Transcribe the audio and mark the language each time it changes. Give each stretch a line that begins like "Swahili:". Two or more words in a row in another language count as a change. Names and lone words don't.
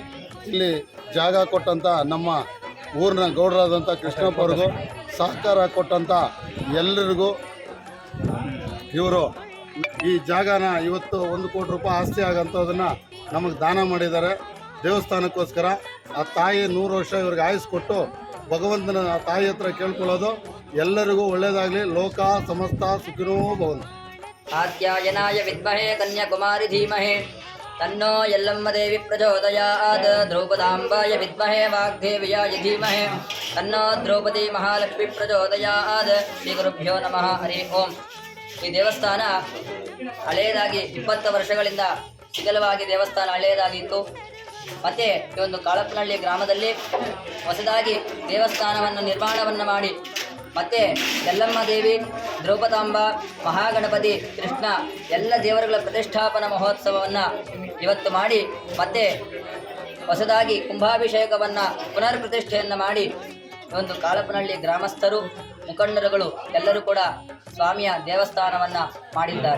Kannada: ಇಲ್ಲಿ ಜಾಗ ಕೊಟ್ಟಂಥ ನಮ್ಮ ಊರಿನ ಗೌಡರಾದಂಥ ಕೃಷ್ಣಪ್ಪವ್ರಿಗೂ, ಸಹಕಾರ ಕೊಟ್ಟಂಥ ಎಲ್ಲರಿಗೂ, ಇವರು ಈ ಜಾಗನ ಇವತ್ತು 1 ಕೋಟಿ ರೂಪಾಯಿ ಆಸ್ತಿ ಆಗೋಂಥದ್ದನ್ನು ನಮಗೆ ದಾನ ಮಾಡಿದ್ದಾರೆ ದೇವಸ್ಥಾನಕ್ಕೋಸ್ಕರ. ಆ ತಾಯಿ 100 ವರ್ಷ ಇವ್ರಿಗೆ ಆಯುಸ್ಕೊಟ್ಟು ಭಗವಂತನ ಆ ತಾಯಿ ಹತ್ರ ಕೇಳ್ಕೊಳ್ಳೋದು ಎಲ್ಲರಿಗೂ ಒಳ್ಳೆಯದಾಗಲಿ.
Sanskrit: ಲೋಕ ಸಮಸ್ತ ಸುಖಿನೋ ಭವಂತು. ಆತ್ಯಾಯನಾಯ ವಿದ್ಮಹೇ ಕನ್ಯಾಕುಮಾರಿ ಧೀಮಹಿ तन्नो यल्लम्म देवी प्रचोदयात् द्रौपदाम्बाय विद्महे वाग्देव्याय धीमहि तन्नो द्रौपदी महालक्ष्मी प्रचोदयात् ಶ್ರೀಗುರುಭ್ಯೋ ನಮಃ ಹರಿ ಓಂ.
Kannada: ಈ ದೇವಸ್ಥಾನ ಹಳೆಯದಾಗಿ 20 ವರ್ಷಗಳಿಂದ ಶಿಥಿಲವಾಗಿ ದೇವಸ್ಥಾನ ಹಳೆಯದಾಗಿತ್ತು. ಮತ್ತೆ ಈ ಒಂದು ಕಾಳಪ್ಪನಹಳ್ಳಿ ಗ್ರಾಮದಲ್ಲಿ ಹೊಸದಾಗಿ ದೇವಸ್ಥಾನವನ್ನು ನಿರ್ಮಾಣವನ್ನು ಮಾಡಿ ಮತ್ತೆ ಯಲ್ಲಮ್ಮ ದೇವಿ, ದ್ರೌಪದಾಂಬ, ಮಹಾಗಣಪತಿ, ಕೃಷ್ಣ ಎಲ್ಲ ದೇವರುಗಳ ಪ್ರತಿಷ್ಠಾಪನಾ ಮಹೋತ್ಸವವನ್ನು ಇವತ್ತು ಮಾಡಿ ಮತ್ತೆ ಹೊಸದಾಗಿ ಕುಂಭಾಭಿಷೇಕವನ್ನು ಪುನರ್ ಪ್ರತಿಷ್ಠೆಯನ್ನು ಮಾಡಿ ಒಂದು ಕಾಳಪ್ಪನಹಳ್ಳಿ ಗ್ರಾಮಸ್ಥರು, ಮುಖಂಡರುಗಳು ಎಲ್ಲರೂ ಕೂಡ ಸ್ವಾಮಿಯ ದೇವಸ್ಥಾನವನ್ನು ಮಾಡಿದ್ದಾರೆ.